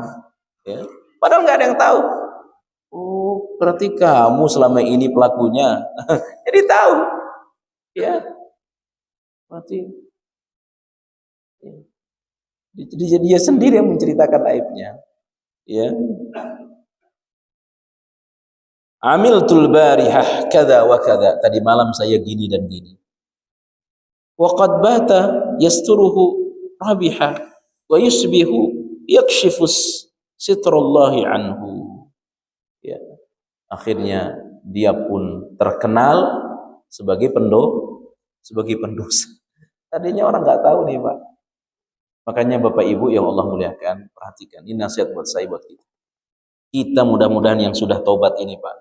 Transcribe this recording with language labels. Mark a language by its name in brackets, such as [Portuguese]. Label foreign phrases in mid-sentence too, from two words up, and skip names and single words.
[Indonesian] Ya. Padahal nggak ada yang tahu. Oh, berarti kamu selama ini pelakunya. Jadi tahu. Ya. Berarti jadi dia sendiri yang menceritakan aibnya. Ya. [Arabic] عملت البارحة كذا وكذا. [Indonesian] Tadi malam saya gini dan gini. [Arabic] وقد بات يستره ربه ويصبح يكشف ستر الله عنه. [Indonesian] Ya. Akhirnya dia pun terkenal sebagai pendosa. Tadinya orang nggak tahu nih, Pak. Makanya Bapak Ibu yang Allah muliakan, perhatikan. Ini nasihat buat saya, buat kita. Kita mudah-mudahan yang sudah taubat ini, Pak.